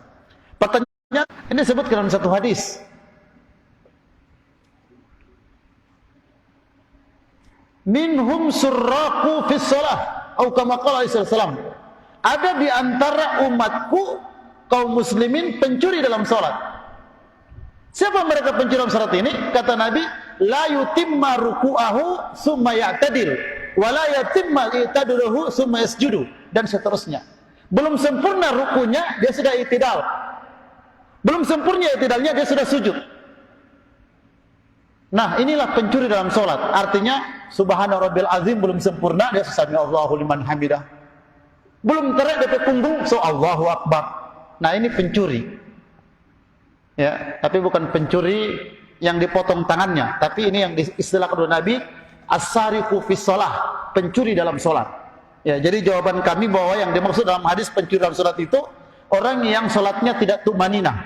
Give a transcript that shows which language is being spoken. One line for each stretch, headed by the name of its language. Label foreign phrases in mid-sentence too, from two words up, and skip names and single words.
Indonesian: Pertanyaan ini disebutkan dalam satu hadis.
Arabic: منهم سراق في الصلاة,
Indonesian: atau
Arabic: كما قال رسول الله.
Indonesian: Ada di antara umatku kaum muslimin pencuri dalam salat. Siapa mereka pencuri dalam salat ini? Kata Nabi,
Arabic: لا يتم ركوعه ثم يعتدل ولا يتم اعتداله ثم يسجد,
Indonesian: dan seterusnya. Belum sempurna rukunya, dia sudah i'tidal. Belum sempurna i'tidalnya, dia sudah sujud. Nah, inilah pencuri dalam salat. Artinya
Arabic: سبحان ربي العظيم
Indonesian: belum sempurna, dia
Arabic: سمع الله لمن حمده.
Indonesian: Belum terak DP punggung, so
Arabic: الله أكبر.
Indonesian: Nah, ini pencuri. Ya, tapi bukan pencuri yang dipotong tangannya, tapi ini yang diistilahkan oleh Nabi
Arabic: السارق في الصلاة,
Indonesian: pencuri dalam salat. Ya, jadi jawaban kami bahwa yang dimaksud dalam hadis pencuri dalam salat itu orang yang salatnya tidak tumaninah.